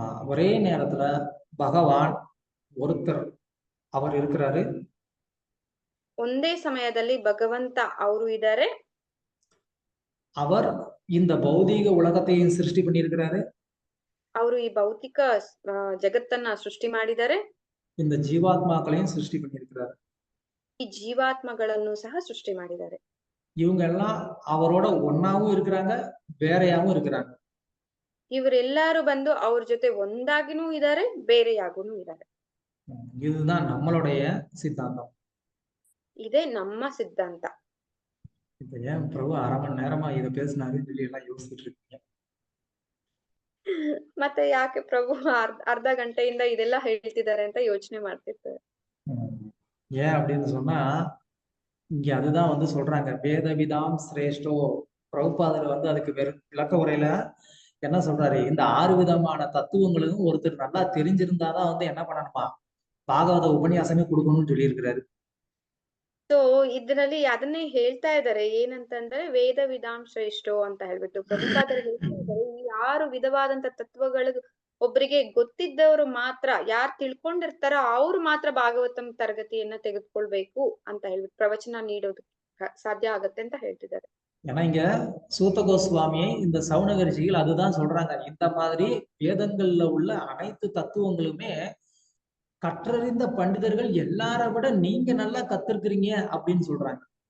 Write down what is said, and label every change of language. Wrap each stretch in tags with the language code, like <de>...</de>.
<ta>ஒரே நேரத்துல பகவான் ஒருத்தர் அவர் இருக்கிறாரு,</ta> <kn>ಒಂದೇ ಸಮಯದಲ್ಲಿ ಭಗವಂತ ಅವರು ಇದ್ದಾರೆ,</kn> <ta>அவர் இந்த பௌதீக உலகத்தையும் சிருஷ்டி பண்ணியிருக்கிறாரு,</ta> <kn>ಅವರು ಈ ಭೌತಿಕ ಜಗತ್ತನ್ನ ಸೃಷ್ಟಿ ಮಾಡಿದ್ದಾರೆ,</kn> <ta>இந்த ஜீவாத்மாக்களையும் சிருஷ்டி பண்ணியிருக்கிறார்.</ta> <kn>ಈ ಜೀವಾತ್ಮಗಳನ್ನು ಸಹ ಸೃಷ್ಟಿ ಮಾಡಿದ್ದಾರೆ.</kn> <ta>இவங்க எல்லாம் அவரோட ஒன்னாவும் இருக்கிறாங்க, வேறையாவும் இருக்கிறாங்க.</ta> <kn>ಇವರೆಲ್ಲರೂ ಬಂದು ಅವ್ರ ಜೊತೆ ಒಂದಾಗಿನೂ ಇದ್ದಾರೆ, ಬೇರೆಯಾಗೂನು ಇದ್ದಾರೆ.</kn> <ta>இதுதான் நம்மளுடைய சித்தாந்தம்.</ta> <kn>ಇದೇ ನಮ್ಮ ಸಿದ್ಧಾಂತ.</kn> <ta>இப்ப ஏன் பிரபு 1/2 மணி நேரமா இதை பேசினாருன்னு சொல்லி எல்லாம் யோசிச்சுட்டு இருக்கீங்க.</ta> <kn>ಮತ್ತೆ ಯಾಕೆ ಪ್ರಭು ಅರ್ಧ ಗಂಟೆಯಿಂದ ಇದೆಲ್ಲ ಹೇಳ್ತಿದ್ದಾರೆ ಅಂತ ಯೋಚನೆ ಮಾಡ್ತಿರ್ತಾರೆ.</kn> <ta>ஏன் அப்படின்னு சொன்னா, இங்க அதுதான் வந்து சொல்றாங்க, வேதவிதாம் சிரேஷ்டோ. பிரபுபாதர் வந்து அதுக்கு விளக்க உரையில என்ன சொல்றாரு, இந்த 6 விதமான தத்துவங்களும் ஒருத்தர் நல்லா தெரிஞ்சிருந்தாதான் வந்து என்ன பண்ணணுமா, பாகவத உபன்யாசமே கொடுக்கணும்னு சொல்லி இருக்கிறாரு.</ta> <kn>ಸೊ ಇದರಲ್ಲಿ ಅದನ್ನೇ ಹೇಳ್ತಾ ಇದ್ದಾರೆ, ಏನಂತಂದ್ರೆ ವೇದ ವಿಧಾಂ ಶ್ರೇಷ್ಠೋ ಅಂತ ಹೇಳ್ಬಿಟ್ಟು ಪ್ರಭುಪಾದರು ಹೇಳ್ತಾ ಇದ್ದಾರೆ. ಈ 6 ವಿಧವಾದಂತ ತತ್ವಗಳು ಒಬ್ಬರಿಗೆ ಗೊತ್ತಿದ್ದವರು ಮಾತ್ರ, ಯಾರು ತಿಳ್ಕೊಂಡಿರ್ತಾರೋ ಅವ್ರು ಮಾತ್ರ ಭಾಗವತಂ ತರಗತಿಯನ್ನ ತೆಗೆದುಕೊಳ್ಬೇಕು ಅಂತ ಹೇಳ್ಬಿಟ್ಟು ಪ್ರವಚನ ನೀಡೋದು ಸಾಧ್ಯ ಆಗತ್ತೆ ಅಂತ ಹೇಳ್ತಿದ್ದಾರೆ.</kn> <ta>ஏன்னா இங்க சூத்த கோஸ்வாமியை இந்த சவுனக ரிஷிகள் அதுதான் சொல்றாங்க, இந்த மாதிரி வேதங்கள்ல உள்ள அனைத்து தத்துவங்களுமே கற்றறிந்த பண்டிதர்கள் எல்லார விட நீங்க நல்லா கத்திருக்கிறீங்க அப்படின்னு சொல்றாங்க.</ta>